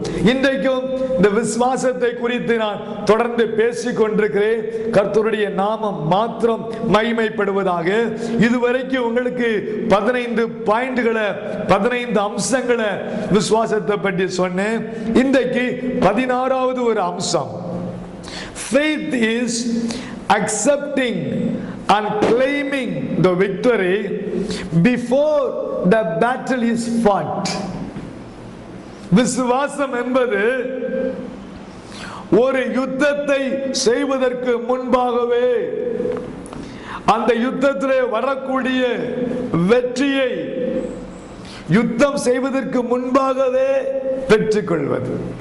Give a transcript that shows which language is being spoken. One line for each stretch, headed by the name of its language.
Tamil: இன்றைக்கும் இந்த விசுவாசத்தை குறித்து நான் தொடர்ந்து பேசிக் கொண்டிருக்கிறேன். கர்த்தருடைய நாமம் மாத்திரம் மகிமைப்படுவதாக. இதுவரைக்கும் உங்களுக்கு 15 பாயிண்ட்களை 15 அம்சங்களை விசுவாசத்தை பற்றி சொன்னேன். இன்றைக்கு 16வது ஒரு அம்சம்.
English: Faith is accepting and claiming the victory before the battle is fought.
Tamil: விசுவாசம் என்பது ஒரு யுத்தத்தை செய்வதற்கு முன்பாகவே அந்த யுத்தத்திலே வரக்கூடிய வெற்றியை யுத்தம் செய்வதற்கு முன்பாகவே பெற்றுக்கொள்வது.